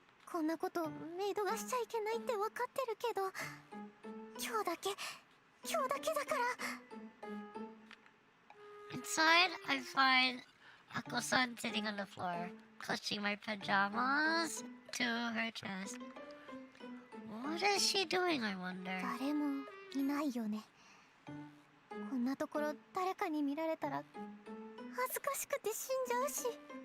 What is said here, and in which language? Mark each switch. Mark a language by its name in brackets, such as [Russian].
[Japanese] こんなことメイドがしちゃいけないって分かってるけど、今日だけだから。 [English] Inside, I find Ako-san sitting on the floor, clutching my pajamas to her chest. What is she doing, I wonder? [Japanese] 誰もいないよね。こんなところ誰かに見られたら恥ずかしくて死んじゃうし。